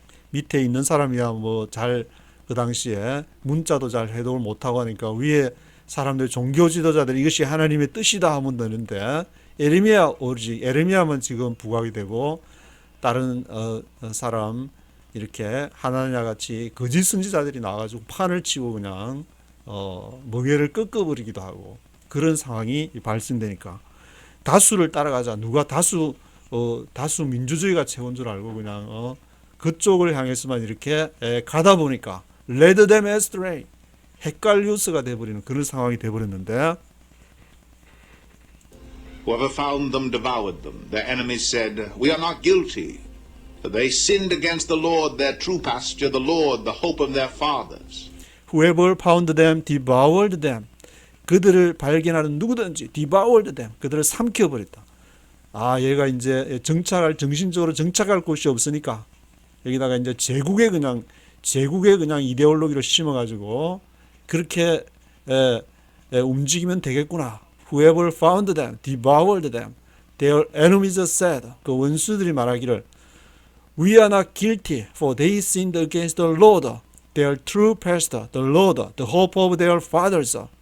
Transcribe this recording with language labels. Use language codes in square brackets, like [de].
[ko] 밑에 있는 사람이야 뭐 잘 그 당시에 문자도 잘 해독을 못하고 하니까 위에 사람들 종교 지도자들이 이것이 하나님의 뜻이다 하면 되는데 에레미야만 지금 부각이 되고 다른 사람 이렇게 하나냐 같이 거짓 선지자들이 나와가지고 판을 치고 그냥 멍에를 꺾어버리기도 하고 그런 상황이 발생되니까 다수를 따라가자. 누가 다수 민주주의가 최고인 줄 알고 그냥 그쪽을 향해서만 이렇게 가다 보니까 [en] led them astray, [ko] 헷갈리우스가 돼버리는 그런 상황이 돼버렸는데 [en] Whoever found them devoured them. Their enemies said, We are not guilty. For they sinned against the Lord, their true pasture, the Lord, the hope of their fathers. whoever found them devoured them. [ko] 그들을 발견하는 누구든지 [en] devoured them. [ko] 그들을 삼켜버렸다. 아, 얘가 이제 정신적으로 정착할 곳이 없으니까 여기다가 이제 제국에 그냥 이데올로기를 심어가지고 그렇게 움직이면 되겠구나. [en] Whoever found them, devoured them. Their enemies said, [ko] 그 원수들이 말하기를 [en] We are not guilty, for they sinned against the Lord, their true pastor, the Lord, the hope of their fathers.